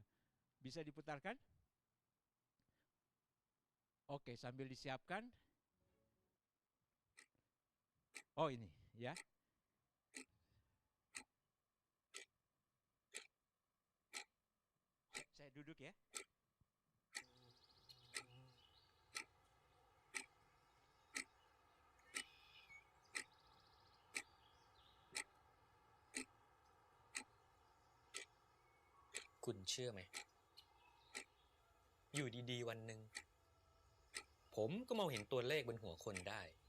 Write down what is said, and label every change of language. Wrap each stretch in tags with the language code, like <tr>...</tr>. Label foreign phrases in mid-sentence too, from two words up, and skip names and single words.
<id>Bisa diputarkan? Oke, sambil disiapkan. Oh ini ya. Saya duduk ya.</id> <th>คุณเชื่อไหมอยู่ดีๆวันหนึ่งผมก็มองเห็นตัวเลขบนหัวคนได้</th>